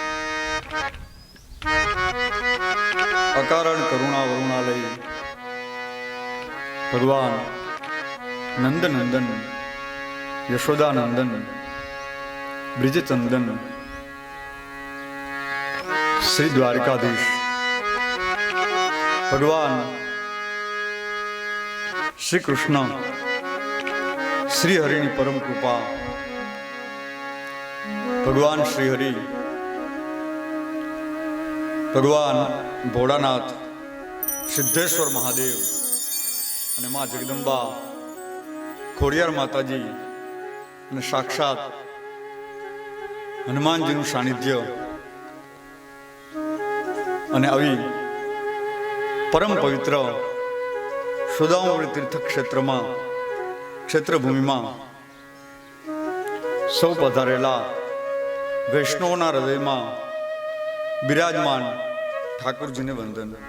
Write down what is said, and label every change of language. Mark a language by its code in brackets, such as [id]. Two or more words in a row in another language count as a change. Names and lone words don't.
[sa] अकारण करुणा वरुणालय भगवान नंद नंदन यशोदानंदन ब्रिजचंदन श्री द्वारकाधीश भगवान श्री कृष्ण श्री हरि परम कृपा [gu] भगवान श्री हरि भगवान भोળાનાથ સિદ્ધેશ્વર મહાદેવ અને માં જગદંબા ખોડિયાર માતાજી અને સાક્ષાત હનુમાનજીનું સાનિધ્ય અને આવી પરમ પવિત્ર સુદામા તીર્થ ક્ષેત્રમાં ક્ષેત્રભૂમિમાં સૌ પધારેલા વૈષ્ણવના હૃદયમાં બિરાજમાન ઠાકુરજીને વંદન।